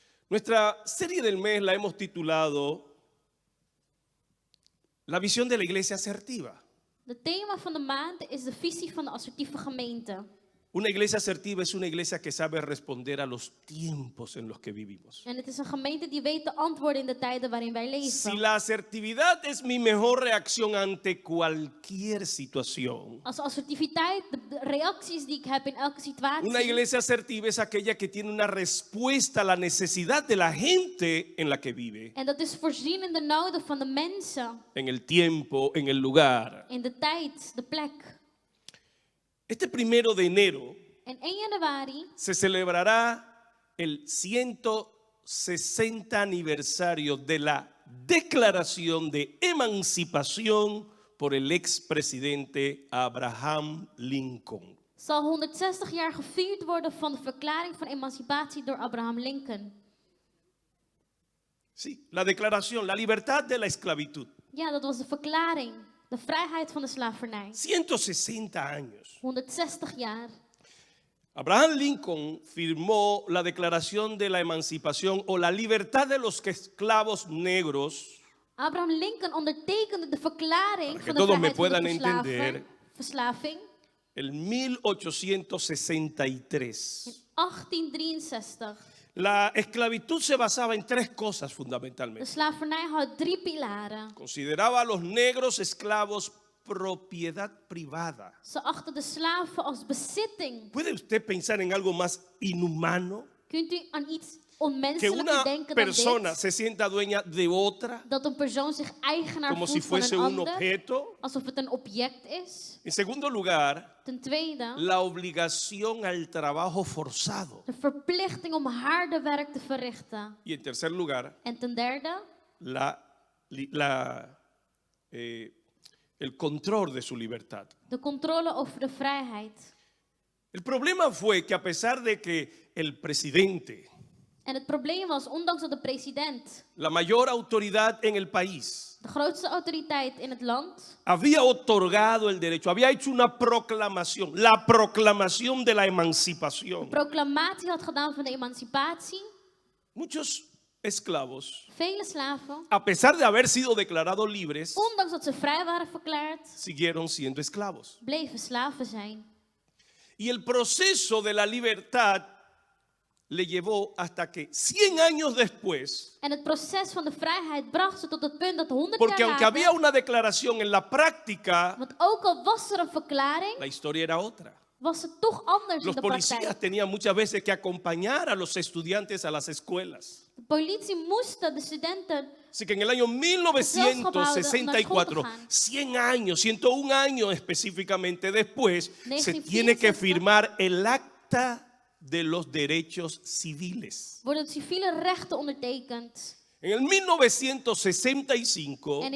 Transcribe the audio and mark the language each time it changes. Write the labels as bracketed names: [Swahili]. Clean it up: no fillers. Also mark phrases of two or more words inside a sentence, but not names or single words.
[Spanish] Nuestra serie del mes la hemos titulado La visión de la iglesia asertiva. [Dutch] Het thema van de maand is de visie van de assertieve gemeente. [Spanish] Una iglesia asertiva es una iglesia que sabe responder a los tiempos en los que vivimos. [Dutch] En het is een gemeente die weet te antwoorden in de tijden waarin wij leven. [Spanish] Si la asertividad es mi mejor reacción ante cualquier situación, [Dutch] Als assertiviteit de reacties die ik heb in elke situatie. [Spanish] una iglesia asertiva es aquella que tiene una respuesta a la necesidad de la gente en la que vive, [Dutch] En dat is voorzien in de noden van de mensen. [Spanish] en el tiempo, en el lugar. [Dutch] In de tijd, de plek. [Spanish] Este 1 de enero [Dutch] En 1 januari [Spanish] se celebrará el 160 aniversario de la Declaración de Emancipación por el expresidente Abraham Lincoln. [Dutch] zal 160 jaar gevierd worden van de verklaring van emancipatie door Abraham Lincoln. [Spanish] Sí, la declaración, la libertad de la esclavitud. [Dutch] Ja, dat was de verklaring. De vrijheid van de slavernij. [Spanish] 160 años. [Dutch] 160 jaar. [Spanish] Abraham Lincoln firmó la Declaración de la Emancipación o la libertad de los esclavos negros. [Dutch] Abraham Lincoln ondertekende de verklaring [Spanish] Para que [Dutch] van de [Spanish] todos me [Dutch] vrijheid van [Spanish] puedan [Dutch] de [Spanish] entender. [Dutch] verslaving [Spanish] El 1863. [Dutch] in 1863. [Spanish] La esclavitud se basaba en tres cosas [Dutch] De [Spanish] fundamentalmente. [Dutch] slavernij had 3 pilaren. [Spanish] Consideraba a los negros esclavos propiedad privada. [Dutch] Ze achten de slaven als bezitting. [Spanish] ¿Puede usted pensar en algo más inhumano? [Dutch] Kunt u aan iets [Spanish] Que [Dutch] onmenselijker [Spanish] una [Dutch] denken dan [Spanish] persona [Dutch] dit? [Spanish] se sienta dueña de otra [Dutch] Dat een persoon zich eigenaar [Spanish] como si [Dutch] voelt van [Spanish] fuese [Dutch] een [Spanish] un [Dutch] ander, [Spanish] objeto. [Dutch] alsof het een object is. [Spanish] En segundo lugar, [Dutch] Ten tweede, [Spanish] la obligación al trabajo forzado. [Dutch] de verplichting om harde werk te verrichten. [Spanish] Y en tercer lugar, [Dutch] En ten derde, [Spanish] el control de su libertad. [Dutch] de controle over de vrijheid. [Spanish] El problema fue que a pesar de que el presidente, [Dutch] En het probleem was, ondanks dat de president, [Spanish] la mayor autoridad en el país, [Dutch] de grootste autoriteit in het land, [Spanish] había otorgado el derecho, había hecho una proclamación, la proclamación de la emancipación. [Dutch] proclamatie had gedaan van de emancipatie, [Spanish] Muchos esclavos, [Dutch] vele slaven, [Spanish] a pesar de haber sido declarados libres, [Dutch] ondanks dat ze vrij waren verklaard, [Spanish] siguieron siendo esclavos. [Dutch] bleven slaven zijn. [Spanish] Y el proceso de la libertad le llevó hasta que 100 años después, [Dutch] En het proces van de vrijheid bracht ze tot het punt dat 100 [Spanish] porque [Dutch] jaar [Spanish] aunque había [Dutch] later, [Spanish] una declaración en la práctica, [Dutch] want ook al was er een verklaring, [Spanish] la historia era otra. [Dutch] was het toch anders in [Spanish] Los [Dutch] de [Spanish] policías [Dutch] praktijk. [Spanish] tenían muchas veces que acompañar a los estudiantes a las escuelas. [Dutch] De politie moest de studenten, [Spanish] Así que en el año 1964, 100 años, 101 años específicamente después, se tiene que firmar el Acta de los Derechos Civiles. [Dutch] worden civiele rechten ondertekend. [Spanish] En el 1965